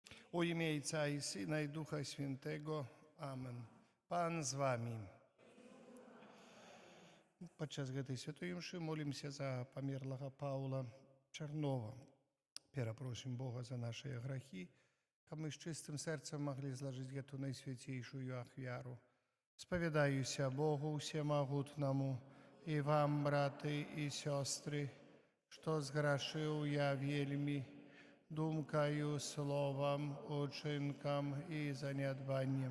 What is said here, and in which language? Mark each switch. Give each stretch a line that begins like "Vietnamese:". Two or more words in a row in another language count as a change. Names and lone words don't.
Ukrainian: У ім'я Отця і Сина, і Духа Святого. Амен. Пан з вами.
Belarusian: Падчас гэтай святой імшы молімся за памерлага Паўла Чарнова. Перапросім Бога за нашыя грахі, каб мы з чыстым сэрцам маглі злажыць гэту найсвяцейшую ахвяру. Спавядаюся Богу Всемагутнаму і вам, браты і сёстры, што зграшыў я вельмі думкаю, словам, учынкам і занядбаннем.